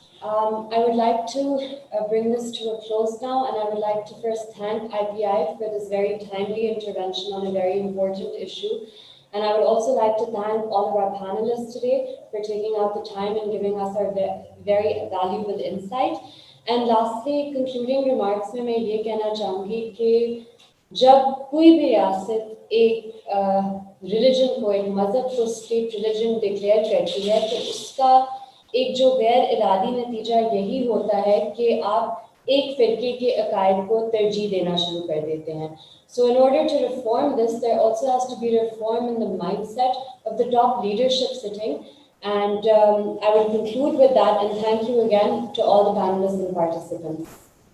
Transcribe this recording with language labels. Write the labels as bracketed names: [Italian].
[English] I would like to bring this to a close now, and I would like to first thank IPI for this very timely intervention on a very important issue. And I would also like to thank all of our panelists today for taking out the time and giving us our very valuable insight. And lastly, concluding remarks [Urdu] میں یہ کہنا چاہوں گی کہ جب کوئی بھی ریاست ایک ریلیجن کو, ایک مذہب کو اسٹیٹ ریلیجن ڈکلیئر کرتی ہے, تو اس کا ایک جو غیر ارادی نتیجہ یہی ہوتا ہے کہ آپ ایک فرقے کے عقائد کو ترجیح دینا شروع کر دیتے ہیں. [English] So in order to reform this, there also has to be reform in the mindset of the top leadership sitting. And I will conclude with that, and thank you again to all the panelists and participants.